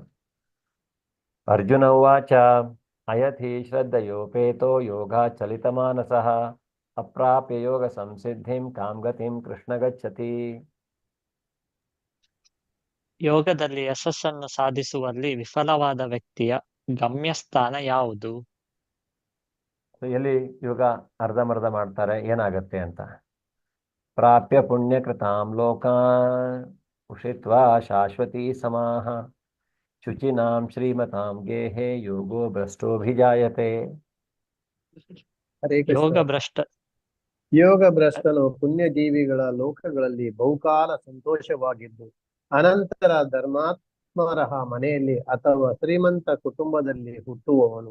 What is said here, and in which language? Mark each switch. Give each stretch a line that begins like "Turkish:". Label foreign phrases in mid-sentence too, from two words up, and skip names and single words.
Sanskrit: ಅರ್ಜುನ ಉವಾಚ ಅಯಥಿ ಶ್ರದ್ಧಯೋಪೇತೋ ಯೋಗ ಚಲಿತ ಮಾನಸಃ ಅಪ್ರಾಪ್ಯ ಯೋಗ ಸಂಸಿದ್ಧಿಂ ಕಾಮ್ಗತಿಂ ಕೃಷ್ಣ ಗಚ್ಚತಿ.
Kannada: ಯೋಗದಲ್ಲಿ ಯಶಸ್ಸನ್ನು ಸಾಧಿಸುವಲ್ಲಿ ವಿಫಲವಾದ ವ್ಯಕ್ತಿಯ ಗಮ್ಯಸ್ಥಾನ ಯಾವುದು? ಎಲ್ಲಿ ಯೋಗ ಅರ್ಧಮರ್ಧ ಮಾಡ್ತಾರೆ ಏನಾಗತ್ತೆ ಅಂತ.
Sanskrit: ಪ್ರಾಪ್ಯ ಪುಣ್ಯಕೃತಾಂ ಲೋಕಾನ್ ಉಷಿತ್ವಾ ಶಾಶ್ವತೀ ಸಮಾಹ ಶುಚಿನಾಂ ಶ್ರೀಮತಾಂ ಗೇಹೆ ಯೋಗೋ ಭ್ರಷ್ಟೋಭಿಜಾಯತೆ. ಹರೇ ಯೋಗ ಕೃಷ್ಣ. ಭ್ರಷ್ಟ
Kannada: ಯೋಗ ಭ್ರಷ್ಟನು ಪುಣ್ಯಜೀವಿಗಳ ಲೋಕಗಳಲ್ಲಿ ಬಹುಕಾಲ ಸಂತೋಷವಾಗಿದ್ದು ಅನಂತರ ಧರ್ಮಾತ್ಮರ ಮನೆಯಲ್ಲಿ ಅಥವಾ ಶ್ರೀಮಂತ ಕುಟುಂಬದಲ್ಲಿ ಹುಟ್ಟುವವನು.